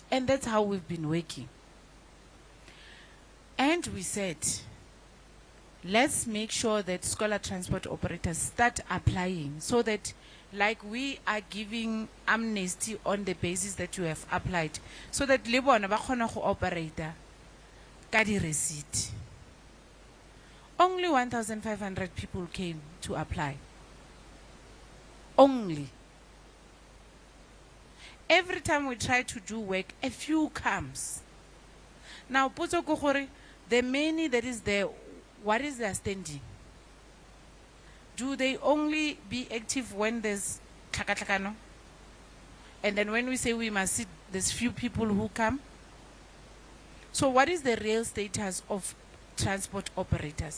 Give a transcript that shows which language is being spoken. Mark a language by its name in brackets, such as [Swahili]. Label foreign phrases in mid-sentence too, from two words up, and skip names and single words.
[English] And that's how we've been working. And we said, let's make sure that scholar transport operators start applying so that, like, we are giving amnesty on the basis that you have applied, so that [Tswana] le bona ba kgona go operate ka di receipt. [English] Only 1,500 people came to apply. Only. Every time we try to do work, a few comes. Now, [Tswana] potso ko gore, [English] the many that is there, what is their standing? Do they only be active when there's tlhakatlhakano? And then when we say we must sit, there's few people who come? So what is the real status of transport operators?